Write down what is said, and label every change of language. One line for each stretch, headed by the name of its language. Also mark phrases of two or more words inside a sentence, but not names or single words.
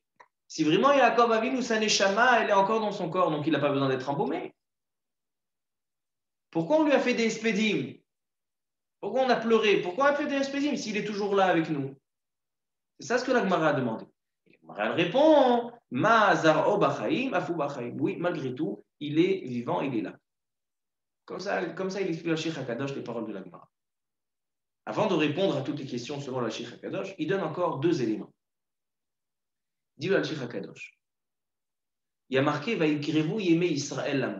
French: Si vraiment Yaakov Avinu, sa neshama, elle est encore dans son corps, donc il n'a pas besoin d'être embaumé. Pourquoi on lui a fait des espédim? Pourquoi on a pleuré? Pourquoi on a fait des espédim s'il est toujours là avec nous? C'est ça ce que la Gemara a demandé. La Gemara, elle répond
Hebrew: מה זרעו בחיים, אף הוא בחיים.
French: Oui, malgré tout, il est vivant, il est là. Comme ça il explique le Shich HaKadosh les paroles de la Gemara. Avant de répondre à toutes les questions selon le Shich HaKadosh, il donne encore deux éléments. Dit le Shich HaKadosh. Il y a marqué
Hebrew: ויקרבו ימי ישראל למות.